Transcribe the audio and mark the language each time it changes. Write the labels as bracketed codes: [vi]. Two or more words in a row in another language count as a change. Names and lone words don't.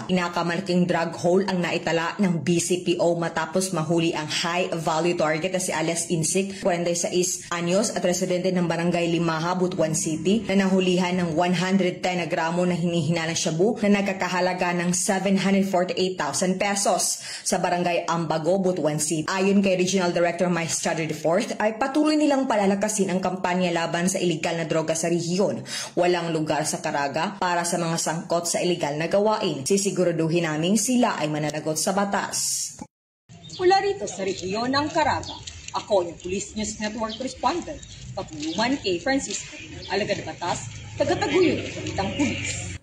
[tl] Inakamalaking drug haul ang naitala ng BCPO matapos mahuli ang [en] high-value target [tl] na si alias Insik, 46 anyos at residente ng Barangay Limaha, Butuan City, na nahulihan ng 110 na gramo na hinihinalang shabu na nagkakahalaga ng 748,000 pesos sa Barangay Ambago, Butuan City. Ayon kay Regional Director Maestrado IV, ay patuloy nilang palalakasin ang kampanya laban sa iligal na droga sa rehiyon. Walang lugar sa Caraga para sa mga sangkot sa iligal na gawain. Sisiguraduhin namin sila ay mananagot sa batas. Mula rito sa rehiyon ng Caraga, ako yung Police News Network Correspondent, Patrolwoman Kay Francisco, alagad batas, tagataguyod ng balitang pulis.